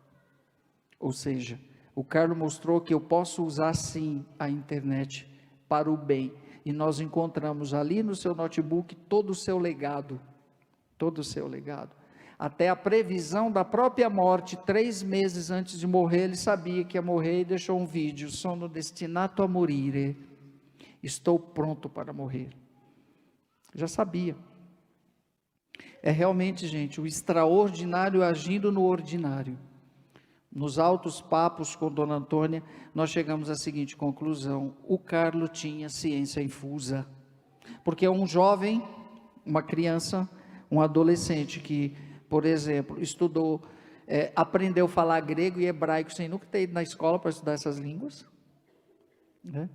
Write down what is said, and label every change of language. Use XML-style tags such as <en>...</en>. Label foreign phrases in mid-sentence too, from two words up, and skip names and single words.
<pt>Ou seja, o Carlos mostrou que eu posso usar sim a internet para o bem, e nós encontramos ali no seu notebook todo o seu legado, até a previsão da própria morte, 3 meses antes de morrer, ele sabia que ia morrer e deixou um vídeo:</pt> <it>sono destinato a morire,</it> <pt>estou pronto para morrer. Já sabia. É realmente, gente, o extraordinário agindo no ordinário. Nos altos papos com Dona Antônia, nós chegamos à seguinte conclusão: o Carlos tinha ciência infusa, porque um jovem, uma criança, um adolescente que, por exemplo, estudou, aprendeu a falar grego e hebraico sem nunca ter ido na escola para estudar essas línguas, né?</pt>